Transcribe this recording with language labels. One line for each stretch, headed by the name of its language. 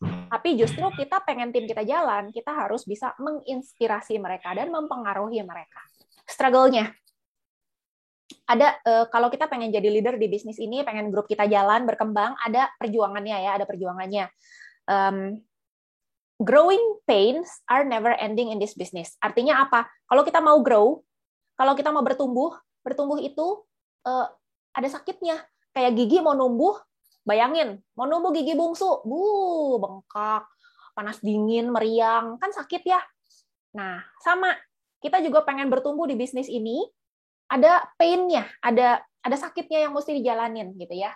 Indonesian: Tapi justru kita pengen tim kita jalan, kita harus bisa menginspirasi mereka dan mempengaruhi mereka. Struggle-nya ada, kalau kita pengen jadi leader di bisnis ini, pengen grup kita jalan, berkembang, ada perjuangannya ya, ada perjuangannya.
English: Growing pains are never ending in this business.
Indonesian: Artinya apa? Kalau kita mau grow, kalau kita mau bertumbuh itu ada sakitnya. Kayak gigi mau numbuh, bayangin, mau numbuh gigi bungsu, bengkak, panas dingin, meriang, kan sakit ya. Nah, sama, kita juga pengen bertumbuh di bisnis ini, ada pain-nya, ada sakitnya yang mesti dijalanin gitu ya.